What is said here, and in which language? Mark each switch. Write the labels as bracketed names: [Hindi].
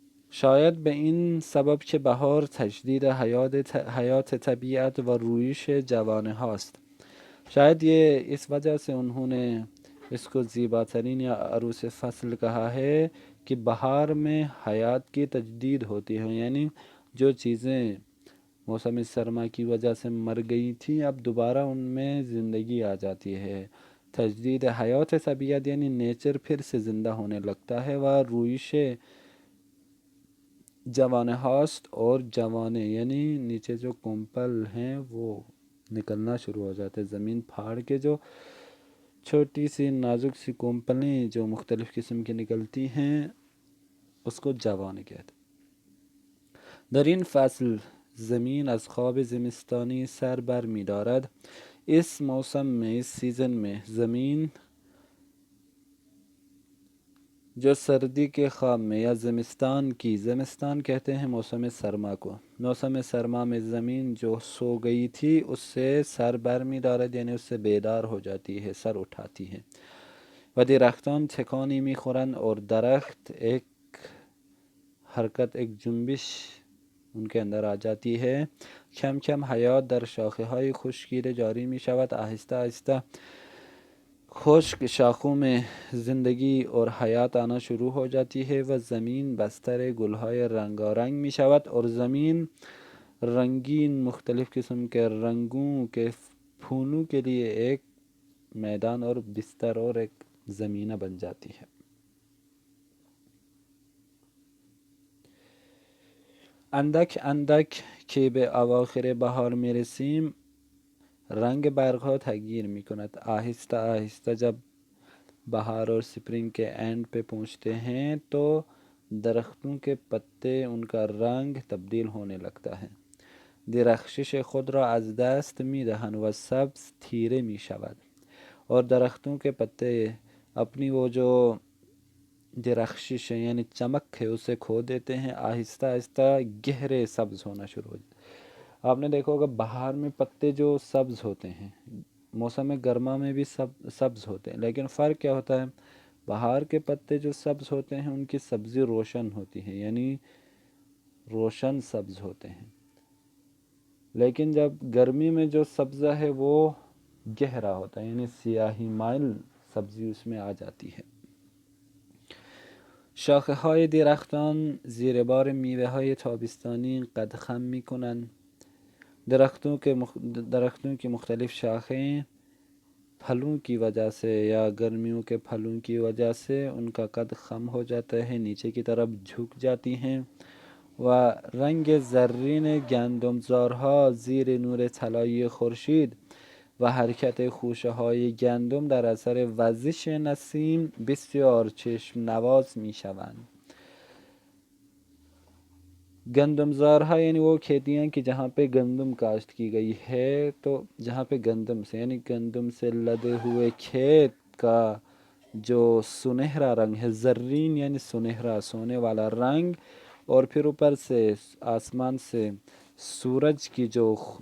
[Persian] شاید به این سبب که بهار تجدید حیات طبیعت و رویش جوانه هاست. [Urdu] شاید یہ اس وجہ سے انہوں نے اس کو زیباترین یا عروس فصل کہا ہے کہ بہار میں حیات کی تجدید ہوتی ہے، یعنی جو چیزیں موسم سرما کی وجہ سے مر گئی تھیں اب دوبارہ ان میں زندگی آ جاتی ہے. تجدید حیات طبیعت یعنی نیچر پھر سے زندہ ہونے لگتا ہے. [Persian] و رویش جوانے ہاست، [Urdu] اور جوانے یعنی نیچے جو کومپل ہیں وہ نکلنا شروع ہو جاتے ہیں. زمین پھاڑ کے جو چھوٹی سی نازک سی کومپلیں جو مختلف قسم کی نکلتی ہیں اس کو جوانے کہتے ہیں. [Persian] در این فصل زمین از خواب زمستانی سر بر می دارد. [Urdu] اس موسم میں، اس سیزن میں زمین جو سردی کے خواب میں یا زمستان کہتے ہیں موسم سرما کو. موسم سرما میں زمین جو سو گئی تھی اس سے [Persian] سر بر می دارد، [Urdu] یعنی اس سے بیدار ہو جاتی ہے، سر اٹھاتی ہے. [Persian] و درختان تکانی می خورند، [Urdu] اور درخت ایک حرکت، ایک جنبش ان کے اندر آ جاتی ہے. [Persian] کم کم حیات در شاخه های خشکیده جاری می شود. [Urdu] آہستہ آہستہ خشک شاخوں میں زندگی اور حیات آنا شروع ہو جاتی ہے. [Persian] و زمین بستر گلهای رنگارنگ می شود، [Urdu] اور زمین رنگین مختلف قسم کے رنگوں کے پھولوں کے لیے ایک میدان اور بستر اور ایک زمینہ بن جاتی ہے. [Persian] اندک اندک که به اواخر بهار می رسیم رنگ برگها تغییر می کند. [Urdu] آہستہ آہستہ جب بہار اور سپرنگ کے اینڈ پہ پہنچتے ہیں تو درختوں کے پتے ان کا رنگ تبدیل ہونے لگتا ہے. [Persian] درخشش خود را از دست می دهند و سبز تیره می شود. [Urdu] اور درختوں کے پتے اپنی وہ جو درخشش ہے یعنی چمک ہے اسے کھو دیتے ہیں. آہستہ آہستہ گہرے سبز ہونا شروع ہو جاتے. آپ نے دیکھا ہوگا بہار میں پتے جو سبز ہوتے ہیں، موسم گرما میں بھی سبز ہوتے ہیں، لیکن فرق کیا ہوتا ہے؟ بہار کے پتے جو سبز ہوتے ہیں ان کی سبزی روشن ہوتی ہے، یعنی روشن سبز ہوتے ہیں. لیکن جب گرمی میں جو سبزہ ہے وہ گہرا ہوتا ہے، یعنی سیاہی مائل سبزی اس میں آ جاتی ہے. [Persian] شاخه‌های درختان زیر بار میوه‌های تابستانی قد خم می‌کنند. [Urdu] درختوں کی مختلف شاخیں پھلوں کی وجہ سے یا گرمیوں کے پھلوں کی وجہ سے ان کا قد خم ہو جاتا ہے، نیچے کی طرف جھک جاتی ہیں. [Persian] و رنگ زرین گندمزارها زیر نور طلایی خورشید و حرکت خوشه های گندم در اثر وزش نسیم بسیار چشم نواز می شوند. [Urdu] گندمزارها یعنی وہ کھیتیاں کہ جہاں پہ گندم کاشت کی گئی ہے، تو جہاں پہ گندم سے یعنی گندم سے لدے ہوئے کھیت کا جو سنہرا رنگ ہے، زرین یعنی سنہرا سونے والا رنگ، اور پھر اوپر سے آسمان سے سورج کی جو